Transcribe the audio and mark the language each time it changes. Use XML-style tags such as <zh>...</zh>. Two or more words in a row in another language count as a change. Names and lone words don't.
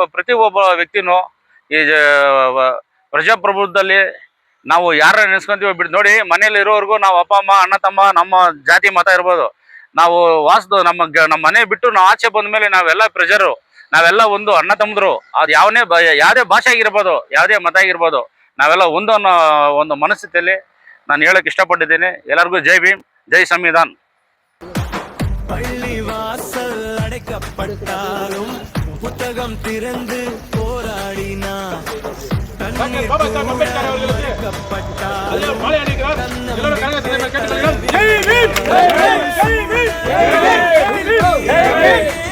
<kn>ಪ್ರತಿಯೊಬ್ಬ ವ್ಯಕ್ತಿನೂ ಈ ಪ್ರಜಾಪ್ರಭುತ್ವದಲ್ಲಿ ನಾವು ಯಾರ ನೆನೆಸ್ಕೊಂತೀವೋ ಬಿಟ್ಟು ನೋಡಿ, ಮನೇಲಿ ಇರೋವರೆಗೂ ನಾವು ಅಪ್ಪ ಅಮ್ಮ, ಅಣ್ಣ ತಮ್ಮ, ನಮ್ಮ ಜಾತಿ ಮತ ಇರ್ಬೋದು, ನಾವು ನಮ್ಮ ಮನೆ ಬಿಟ್ಟು ನಾವು ಆಚೆ ಬಂದ ಮೇಲೆ ನಾವೆಲ್ಲ ಪ್ರಜರು, ನಾವೆಲ್ಲ ಒಂದು ಅಣ್ಣ ತಮ್ಮದ್ರು. ಅದು ಯಾವುದೇ ಭಾಷೆ ಆಗಿರ್ಬೋದು, ಯಾವುದೇ ಮತ ಆಗಿರ್ಬೋದು, ನಾವೆಲ್ಲ ಒಂದು ಅನ್ನೋ ಒಂದು ಮನಸ್ಥಿತಿಯಲ್ಲಿ ನಾನು ಹೇಳಕ್ಕೆ ಇಷ್ಟಪಟ್ಟಿದ್ದೇನೆ. ಎಲ್ಲರಿಗೂ ಜೈ ಭೀಮ್, ಜೈ ಸಂವಿಧಾನ್.</kn> <ta>பள்ளிவாசல் அடைக்கப்பட்டாலும் புத்தகம் திறந்து போராடினா பாபா சாஹேப் அம்பேத்கர் அவர்களுக்கு அதில் மாலை அணிகிறார். எல்லோரும் கரகத்தை கேட்டுக்கொள்கிறோம். ஜெய் பீம், ஜெய் பீம், ஜெய் பீம், ஜெய் பீம்.</ta>